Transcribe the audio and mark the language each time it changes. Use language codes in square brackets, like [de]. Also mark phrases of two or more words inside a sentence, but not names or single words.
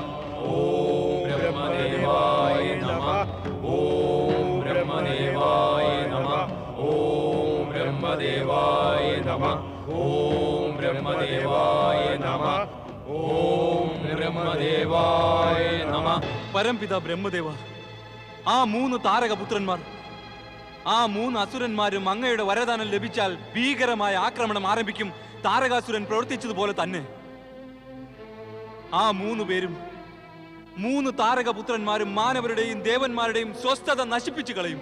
[sa] ओम ब्रह्मदेवाय नमः। ओम ब्रह्मदेवाय नमः। ओम ब्रह्मदेवाय नमः। ओम ब्रह्मदेवाय नमः। ओम ब्रह्मदेवाय नमः। [ml] പരംപിത ബ്രഹ്മദേവ, ആ 3 താരകപുത്രന്മാർ, ആ 3 അസുരന്മാരും അങ്ങയുടെ വരദാനം ലഭിച്ചാൽ ഭീകരമായ ആക്രമണം ആരംഭിക്കും. താരകാസുരൻ പ്രവർത്തിച്ചതുപോലെ തന്നെ ആ 3 പേരും 3 താരകപുത്രന്മാരും മാനവരുടെയും ദേവന്മാരുടെയും സ്വസ്ഥത നശിപ്പിച്ചു കളയും.